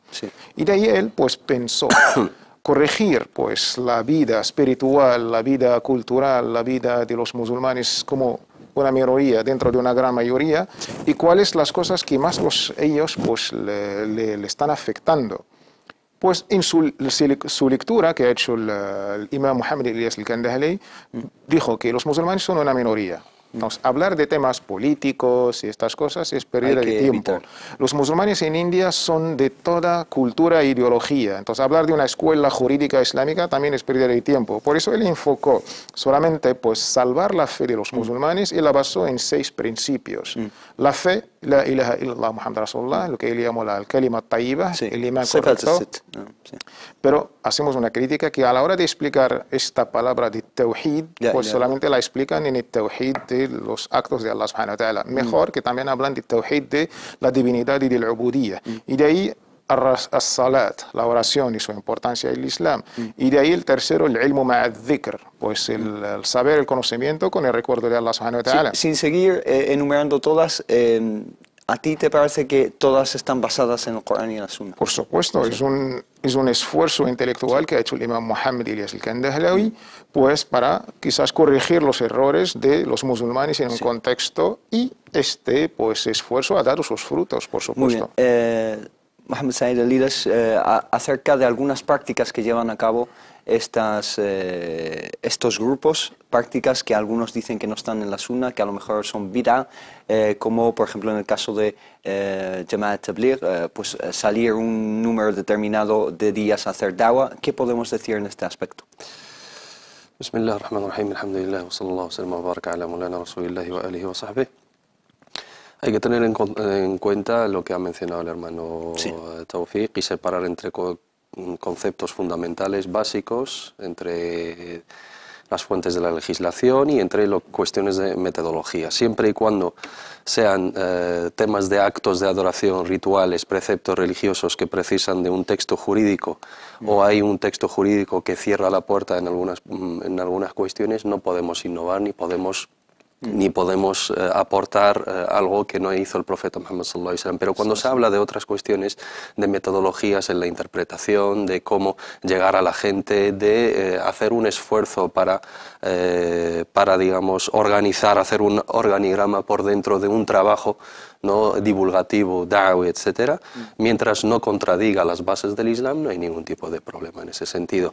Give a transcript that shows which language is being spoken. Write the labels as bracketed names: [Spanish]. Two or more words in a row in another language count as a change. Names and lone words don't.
[Spanish] Y de ahí él pues pensó corregir pues la vida espiritual, la vida cultural, la vida de los musulmanes como una minoría dentro de una gran mayoría, y cuáles las cosas que más ellos pues le están afectando. Pues en su lectura que ha hecho el imam Muhammad Ilyas al-Kandhlawi, dijo que los musulmanes son una minoría. Entonces, hablar de temas políticos y estas cosas es pérdida de tiempo. Evitar. Los musulmanes en India son de toda cultura e ideología. Entonces, hablar de una escuela jurídica islámica también es pérdida de tiempo. Por eso él enfocó solamente pues, salvar la fe de los musulmanes y la basó en 6 principios. La fe, [Arabic] لا إله إلا الله محمد رسول الله, [Spanish] lo que él llamó la [Arabic] كلمة طيبة, [Spanish] el imán correcto. Pero hacemos una crítica que a la hora de explicar esta palabra de tawhid, pues solamente la explican en el tawhid de los actos de [Arabic] الله سبحانه وتعالى. [Spanish] Mejor que también hablan de tawhid de la divinidad y de la ubudiyya. Y de ahí as-salat, la oración y su importancia en el Islam. Y de ahí el tercero, el [Arabic] علم مع الذكر, [Spanish] pues el saber, el conocimiento con el recuerdo de [Arabic] الله سبحانه وتعالى. [Spanish] Sin seguir enumerando todas, ¿a ti te parece que todas están basadas en el Corán y en la Sunna? Por supuesto, es un esfuerzo intelectual que ha hecho el imam Muhammad Ilyas al-Kandhlawi, pues para quizás corregir los errores de los musulmanes en un contexto, y este pues esfuerzo ha dado sus frutos, por supuesto. Muy bien. Mohammed Said Elidas, acerca de algunas prácticas que llevan a cabo estos grupos, prácticas que algunos dicen que no están en la Sunna, que a lo mejor son bid'a, como por ejemplo en el caso de Jamaat Tabligh, pues salir un número determinado de días a hacer da'wah. ¿Qué podemos decir en este aspecto? [Arabic] بسم الله الرحمن الرحيم، الحمد لله، وصلى الله وسلم وبارك على مولانا رسول الله وآله وصحبه. [Spanish] Hay que tener en cuenta lo que ha mencionado el hermano Tawfiq y separar entre conceptos fundamentales básicos, entre las fuentes de la legislación y entre cuestiones de metodología. Siempre y cuando sean temas de actos de adoración, rituales, preceptos religiosos que precisan de un texto jurídico o hay un texto jurídico que cierra la puerta en algunas cuestiones, no podemos innovar ni podemos aportar algo que no hizo el profeta Muhammad [Arabic] صلى الله عليه وسلم. [Spanish] Pero cuando se habla de otras cuestiones, de metodologías en la interpretación, de cómo llegar a la gente, de hacer un esfuerzo para digamos, organizar, hacer un organigrama por dentro de un trabajo no divulgativo, da'wah, etcétera, mientras no contradiga las bases del Islam, no hay ningún tipo de problema en ese sentido.